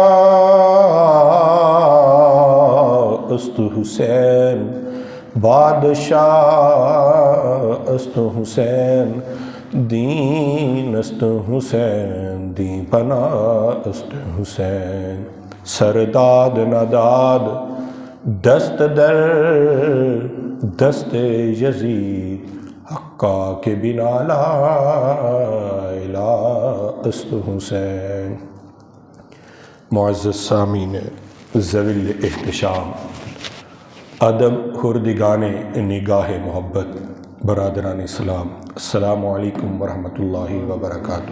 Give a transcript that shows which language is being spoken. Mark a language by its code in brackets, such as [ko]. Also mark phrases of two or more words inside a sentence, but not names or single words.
[fa] است حسین بادشاہ است حسین دین است حسین دین پناہ است حسین، سرداد نداد دست در دست یزید حقا کے بنا لا الہ است حسین. [ur] معزز سامعین ذوی الاحتشام، ادب خردگان نگاہ محبت، برادران اسلام، [ar] السلام علیکم ورحمۃ اللہ وبرکاتہ.